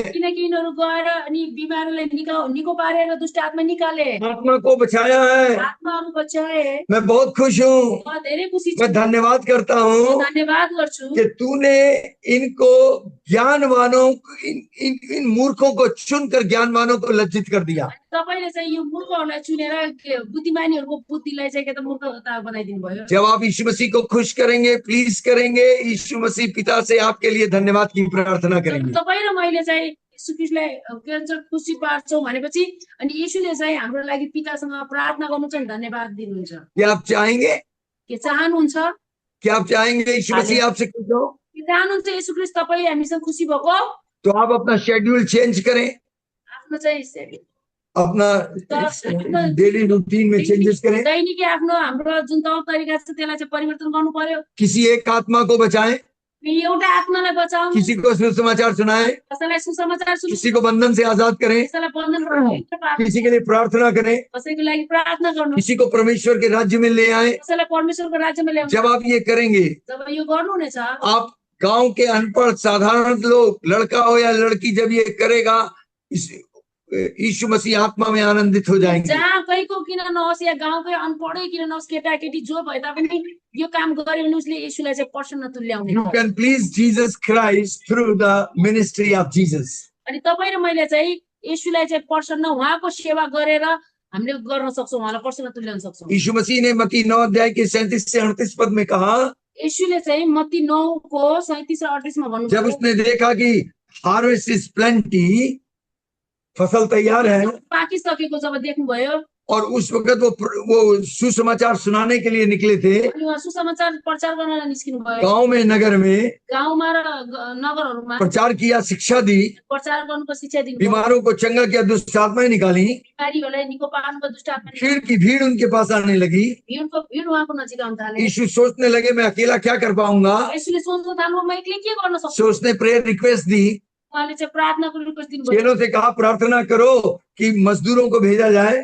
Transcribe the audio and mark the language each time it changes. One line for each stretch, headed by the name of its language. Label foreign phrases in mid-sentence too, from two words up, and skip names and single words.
Nepali: किनकि यिनीहरू गएर अनि बिमारलाई निको पारेर दुष्ट आत्मा निकाले
Hindi: आत्मा को बचाया है।
Nepali: आत्माहरू बचाए
Hindi: मैं बहुत खुश हूँ,
Nepali: म धेरै खुसी छु
Hindi: मैं धन्यवाद करता
Nepali: म
Hindi: हूँ
Nepali: धन्यवाद गर्छु
Hindi: कि तूने इनको ज्ञानवानों इन मूर्खों को चुनकर ज्ञानवानों को लज्जित कर दिया।
Nepali: तपाईले चाहिँ यो मूर्खहरूलाई चुनेर बुद्धिमानीहरूको बुद्धिलाई चाहिँ के त मूर्खता बनाइदिनु भयो
Hindi: जब आप यीशु मसीह को खुश करेंगे, प्लीज करेंगे, यीशु मसीह पिता से आपके लिए धन्यवाद की प्रार्थना करेंगे।
Nepali: तपाईँ र मैले चाहिँ यीशु ख्रीष्टलाई के भन्छ खुसी पार्छौँ भनेपछि अनि यीशुले चाहिँ हाम्रो लागि पितासँग प्रार्थना गर्नु चाहिँ धन्यवाद दिनुहुन्छ
Hindi: क्या आप चाहेंगे?
Nepali: के चाहनुहुन्छ
Hindi: क्या आप चाहेंगे यीशु मसीह आपसे खुश हो?
Nepali: के चाहनुहुन्छ यीशु ख्रीष्ट तपाईँ हामीसँग खुसी भएको
Hindi: तो आप अपना
English: schedule change
Hindi: करें,
Nepali: आफ्नो चाहिँ
Hindi: अपना
English: daily routine
Hindi: में चेंजेस करें।
Nepali: दैनिकी आफ्नो हाम्रो जुन तौर तरिका छ त्यसलाई चाहिँ परिवर्तन गर्नु पर्यो
Hindi: किसी एक आत्मा को बचाएं,
Nepali: एउटा आत्मालाई बचाउनु
Hindi: किसी को सुसमाचार सुनाएं,
Nepali: कसैलाई सुसमाचार सुनाउनु
Hindi: किसी को बंधन से आजाद करें,
Nepali: कसैलाई बन्धन गर्नु
Hindi: किसी के लिए प्रार्थना करें,
Nepali: कसैको लागि प्रार्थना गर्नु
Hindi: किसी को परमेश्वर के राज्य में ले आए।
Nepali: कसैलाई परमेश्वरको राज्यमा ल्याउनु
Hindi: जब आप ये करेंगे,
Nepali: जब यो गर्नुहुनेछ
Hindi: आप गांव के अनपढ़ साधारण लोग, लड़का हो या लड़की, जब ये करेगा यीशु मसीह आत्मा में आनंदित हो जाएंगे।
Nepali: जहाँ कहीँको किन नहोस् या गाउँकै अनपढै किन नहोस् केटाकेटी जो भए तापनि यो काम गर्यो भने उसले येशूलाई चाहिँ प्रसन्न तुल्याउने
English: You can please Jesus Christ through the ministry of Jesus।
Nepali: अनि तपाईँ र मैले चाहिँ येशूलाई चाहिँ प्रसन्न उहाँको सेवा गरेर हामीले गर्न सक्छौँ उहाँलाई प्रसन्न तुल्याउन सक्छौँ
Hindi: यीशु मसीह ने मत्ती 9 अध्याय के 37 से 38 पद में कहा,
Nepali: येशूले चाहिँ मत्ती 9 को 37 र 38 मा
Hindi: जब
Nepali: भन्नुभयो
Hindi: उसने देखा कि
English: harvest is plenty,
Hindi: फसल तैयार है,
Nepali: पाकिसकेको जब देख्नुभयो
Hindi: और उस वक्त वो सुसमाचार सुनाने के लिए निकले थे
Nepali: अनि उहाँ सुसमाचार प्रचार गर्न निस्किनु भयो
Hindi: गांव में, नगर में
Nepali: गाउँमा र नगरहरूमा
Hindi: प्रचार किया, शिक्षा दी,
Nepali: प्रचार गर्नुको शिक्षा दिनुभयो
Hindi: बीमारों को चंगा किया, दुष्ट आत्माएं निकाली,
Nepali: बिमारीहरूलाई निको पार्नुको दुष्ट आत्मा
Hindi: भीड़ की भीड़ उनके पास आने लगी।
Nepali: भीड उहाँको नजिक आउन थाले
Hindi: यीशु सोचने लगे मैं अकेला क्या कर पाऊंगा।
Nepali: यसले सोच्न थाल्नु म एक्लै के गर्न सक्छु
Hindi: सो उसने
English: prayer request
Hindi: दी,
Nepali: उहाँले चाहिँ प्रार्थनाको रिक्वेस्ट दिनुभयो
Hindi: चेलों से कहा प्रार्थना करो कि मजदूरों को भेजा जाए।